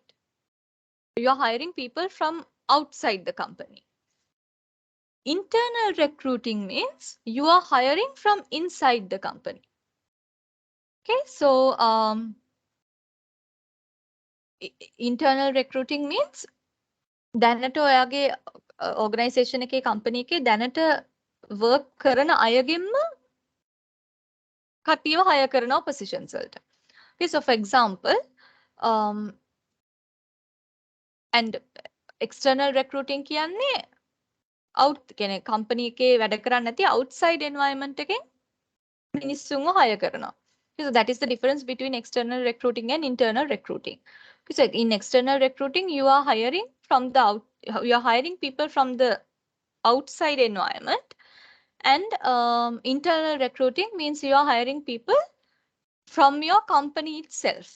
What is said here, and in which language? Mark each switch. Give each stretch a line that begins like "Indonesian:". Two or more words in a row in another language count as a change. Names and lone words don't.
English: You are hiring people from outside the company. Internal recruiting means you are hiring from inside the company. Okay, so internal recruiting means
Sinhala: දැනට ඔයාගේ organization එකේ company එකේ දැනට work කරන අයගෙන්ම කට්ටියව hire කරනවා positions වලට.
English: Okay, so for example, and external recruiting
Sinhala: කියන්නේ out කියන්නේ company එකේ වැඩ කරන්නේ නැති
English: outside environment
Sinhala: එකෙන් මිනිස්සුන්ව hire කරනවා.
English: So that is the difference between external recruiting and internal recruiting. So in external recruiting, you are hiring people from the outside environment, and internal recruiting means you are hiring people from your company itself.